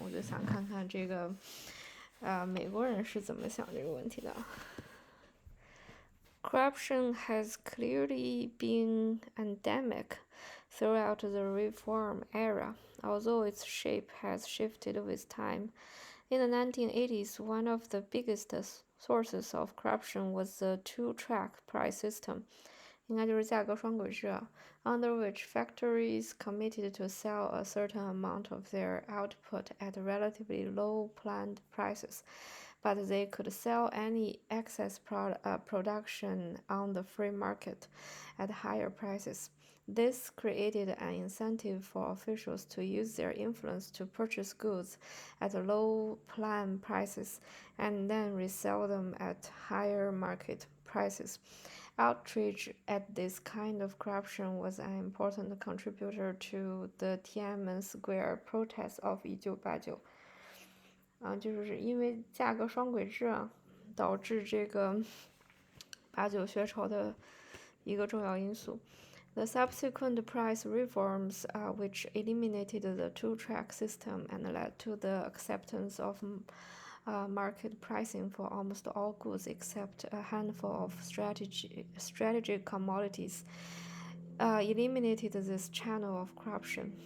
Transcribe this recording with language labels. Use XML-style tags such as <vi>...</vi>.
<zh>我就想看看这个美国人是怎么想这个问题的。</zh> <en>Corruption has clearly been endemic throughout the reform era, although its shape has shifted with time. In the 1980s, one of the biggest sources of corruption was the two-track price system,</en> <zh>应该就是价格双轨制啊</zh> <en>under which factories committed to sell a certain amount of their output at relatively low planned prices, but they could sell any excess production on the free market at higher prices. This created an incentive for officials to use their influence to purchase goods at low plan prices and then resell them at higher market prices. Outrage at this kind of corruption was an important contributor to the Tiananmen Square protests of 1989。</en> <zh>就是因为价格双轨制啊，导致这个89学潮的一个重要因素。</zh> <en>The subsequent price reforms, which eliminated the two-track system and led to the acceptance of market pricing for almost all goods except a handful of strategic commodities, eliminated this channel of corruption.</en>